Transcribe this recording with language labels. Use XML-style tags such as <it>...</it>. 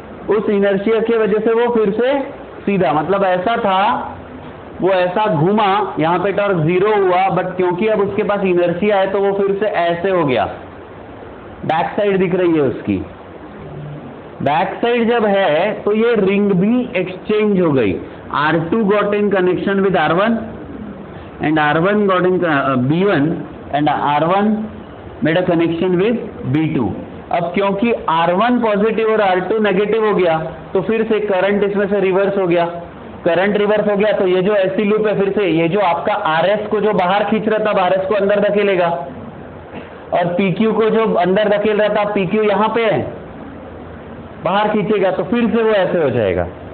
<hi>उस इनर्शिया की वजह से वो फिर से सीधा, मतलब ऐसा था, वो ऐसा घूमा, यहाँ पे टॉर्क 0 हुआ, बट क्योंकि अब उसके पास इनर्शिया है तो वो फिर से ऐसे हो गया। बैक साइड दिख रही है उसकी, बैक साइड जब है तो ये रिंग भी एक्सचेंज हो गई।</hi> <en>R2 got in connection with R1 and R1 got in B1 and R1 made a connection with B2।</en> <hi>अब क्योंकि R1 पॉजिटिव और R2 नेगेटिव हो गया, तो फिर से करंट इसमें से रिवर्स हो गया। करंट रिवर्स हो गया तो ये जो ऐसी लूप है, फिर से ये जो आपका RS को जो बाहर खींच रहा था, RS को अंदर धकेलेगा, और PQ को जो अंदर धकेल रहा था, PQ यहाँ पे है, बाहर खींचेगा, तो फिर से वो ऐसे हो जाएगा।</hi>